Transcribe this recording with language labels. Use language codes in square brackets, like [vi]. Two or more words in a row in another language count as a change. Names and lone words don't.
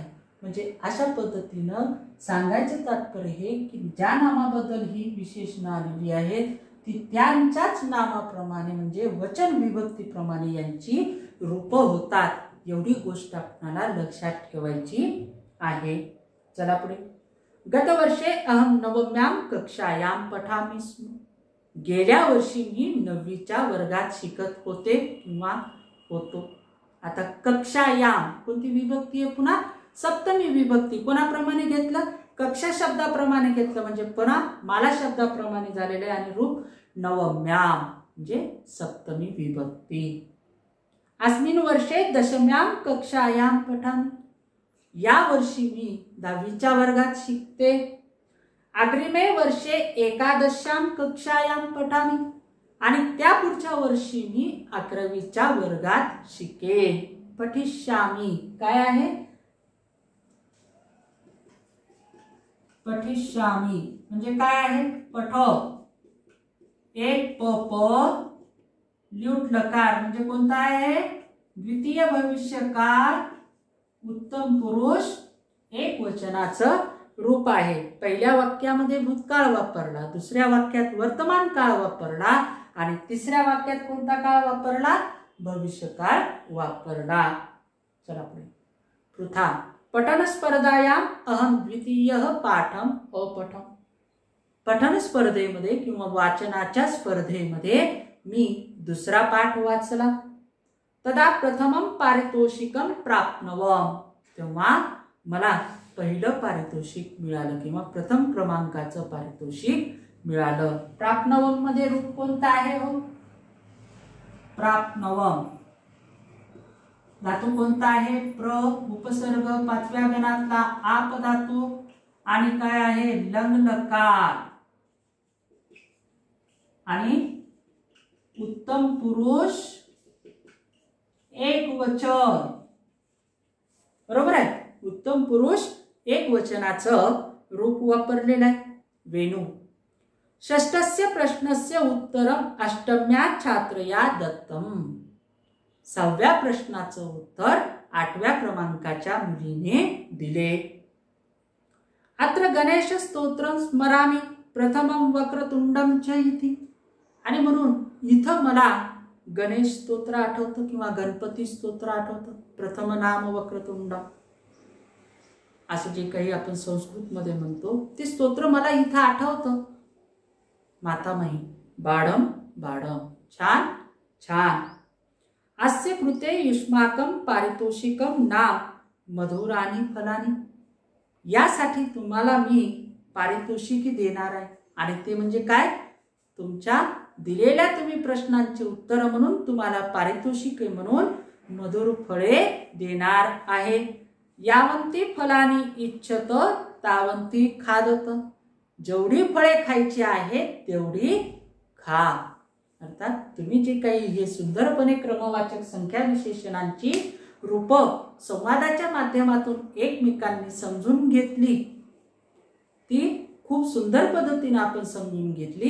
[mr] म्हणजे अशा पद्धतीनं सांगायचं तात्पर्य हे की ज्या नामाबद्दल ही विशेषणं आलेली आहेत ती त्यांच्याच नामाप्रमाणे म्हणजे वचन विभक्तीप्रमाणे यांची रूप होतात. एवढी गोष्ट आपल्याला लक्षात ठेवायची आहे. चला पुढे. [sa] गतवर्षे अहम नवम्याम कक्षायाम पठामि स्म. [mr] गेल्या वर्षी मी 9वीच्या वर्गात शिकत होते किंवा होतो. आता कक्षायाम कोणती विभक्ती आहे? पुन्हा सप्तमी विभक्ती. कोणाप्रमाणे घेतलं? कक्षा शब्दाप्रमाणे घेतलं. म्हणजे पुन्हा माला शब्दाप्रमाणे झालेलं आहे आणि रूप नवम्याम म्हणजे सप्तमी विभक्ती. [sa] अस्मिन् वर्षे दशम्याम कक्षायाम पठामि. [mr] या वर्षी मी 10वीच्या वर्गात शिकते. [sa] अग्रिमे वर्षे एकादश्याम कक्षायाम पठामि. [mr] आणि त्या पुढच्या वर्षी मी 11वीच्या वर्गात शिकेन. पठिष्यामि काय आहे? पठिष्यामि म्हणजे काय आहे? पठ. एक प प ल्यूट लकार म्हणजे कोणता आहे? द्वितीय भविष्यकाळ उत्तम पुरुष एकवचनाचं रूप आहे. पहिल्या वाक्यामध्ये भूतकाळ वापरला, दुसऱ्या वाक्यात वर्तमान काळ वापरला आणि तिसऱ्या वाक्यात कोणता काळ वापरला? भविष्यकाळ वापरला. चला पुढे. [sa] पृथा पठन स्पर्धायाम अहम द्वितीय पाठम अपठम. [mr] पठन स्पर्धेमध्ये किंवा वाचनाच्या स्पर्धेमध्ये मी दुसरा पाठ वाचला. [sa] तदा प्रथमं पारितोषिकं प्राप्नवम. [mr] तेव्हा मला पहिलं पारितोषिक मिळालं किंवा प्रथम क्रमांकाचं पारितोषिक मिळालं. प्राप्नवम मध्ये रूप कोणतं आहे हो? प्राप्नवम. धातू कोणता आहे? प्र. उपसर्ग पाचव्या गणातला आप धातू आणि काय आहे? लंग लकार आणि उत्तम पुरुष एक वचन. बरोबर आहे. उत्तम पुरुष एक वचनाचं रूप वापरलेलं आहे. वेणू. [sa] षष्ठस्य प्रश्नस्य उत्तरम अष्टम्या छात्रया दत्तम. [mr] 6व्या प्रश्नाचं उत्तर 8व्या क्रमांकाच्या मुलीने दिले. [sa] अत्र गणेश स्तोत्रम स्मरामि प्रथमं वक्रतुंडम च इति. [mr] आणि म्हणून इथं मला गणेश स्तोत्र आठवतं किंवा गणपती स्तोत्र आठवतं. [sa] प्रथम नाम वक्रतुंडम [mr] असं जे काही आपण संस्कृत मध्ये म्हणतो ते स्तोत्र मला इथं आठवतं. [sa] मातामही बाडम बाडम. [mr] छान छान. [sa] अस्य कृते युष्माकं पारितोषिकं नाम मधुराणी फलानी. [mr] यासाठी तुम्हाला मी पारितोषिक देणार आहे आणि ते म्हणजे काय? तुमच्या दिलेल्या तुम्ही प्रश्नांची उत्तर म्हणून तुम्हाला पारितोषिक म्हणून मधुर फळे देणार आहे. [sa] यावंती फलानी इच्छत तावंती खादत. [mr] जेवढी फळे खायची आहेत तेवढी खा. अर्थात तुम्ही जे काही हे सुंदरपणे क्रमवाचक संख्या विशेषणांची रूप संवादाच्या माध्यमातून एकमेकांनी समजून घेतली, ती खूप सुंदर पद्धतीने आपण समजून घेतली.